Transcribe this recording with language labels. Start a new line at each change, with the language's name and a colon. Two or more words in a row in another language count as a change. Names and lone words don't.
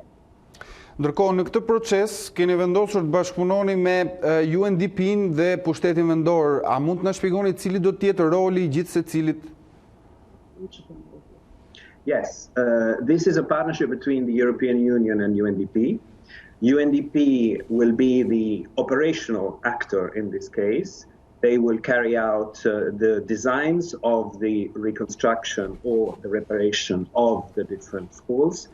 Albanian: Ndërkohë, në këtë proces keni vendosur të bashkëpunoni me UNDP-n dhe pushtetin vendor. A mund të na shpjegoni cili do të jetë roli i gjithë secilit?
English: Yes, this is a partnership between the European Union and UNDP. UNDP will be the operational actor in this case. They will carry out the designs of the reconstruction or the reparation of the different schools.